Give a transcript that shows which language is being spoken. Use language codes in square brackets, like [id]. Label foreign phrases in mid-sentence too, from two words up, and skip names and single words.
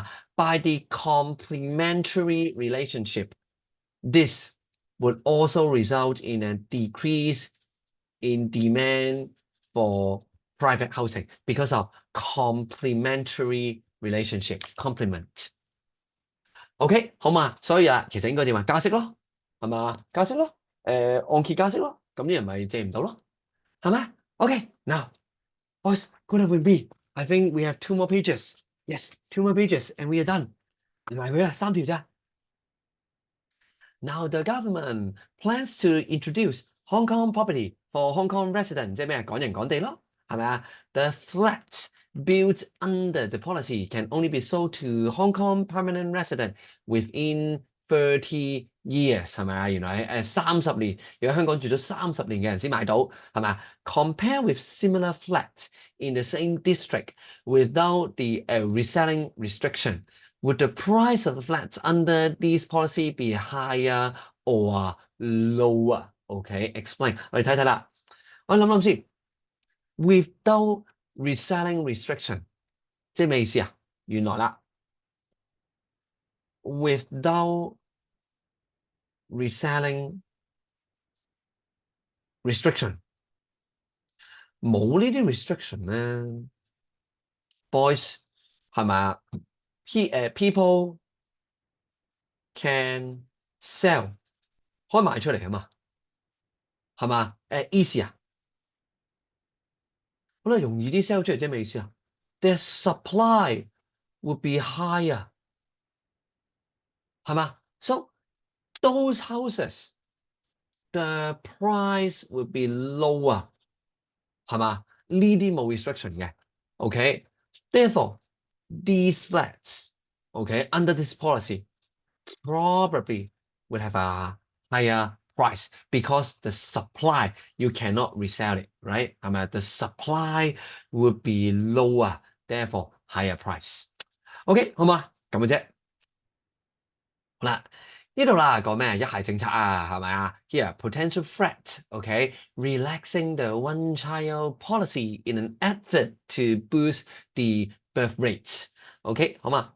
[en] By the complementary relationship, this would also result in a decrease in demand for private housing because of complementary relationship, complement. [yue] OK， 好嘛？所以啊，其實應該點啊？加息咯，係嘛？加息咯，按揭加息咯，咁啲人咪借唔到咯，係咪 ？OK， [en] now boys, good with me. I think we have 2 more pages. Yes, 2 more pages and we are done. [yue] 唔係佢啊，3條咋。 [en] Now the government plans to introduce Hong Kong property for Hong Kong resident， [yue] 即係咩啊？港人港地咯，係咪啊 [en] ？The flats built under the policy can only be sold to Hong Kong permanent resident within 30 years， [yue] 係咪啊？原來30年，如果香港住咗30年嘅人先買到，係咪啊 ？ [en] Compare with similar flats in the same district without the reselling restriction. Would the price of the flats under this policy be higher or lower? Okay, explain. [yue] 我哋睇睇啦。我諗先 ， [en] without reselling restriction， [yue] 即係咩意思啊？原來啦 [en] ，without reselling restriction， [yue] 冇呢啲 restriction 咧 ，boys 係咪啊 ？ [en] people can sell， [yue] 可以賣出嚟啊嘛，係嘛？easy 啊？好啦，容易啲 sell 出嚟即係咩意思啊？ [en] Their supply would be higher， [yue] 係嘛？ [en] So those houses, the price would be lower， [yue] 係嘛？呢啲冇 restriction 嘅 [en] ，OK。Therefore, these flats, OK, under this policy, probably would have a higher price because the supply, you cannot resell it, right? [yue] 係咪？ [en] The supply would be lower, therefore higher price. [yue] OK， 好嘛？咁嘅啫。好啦，呢度啦講咩？一孩政策啊，係咪啊 ？ [en] Here potential threat, OK, relaxing the one-child policy in an effort to boost the birth rates。 [yue] OK， 好嘛？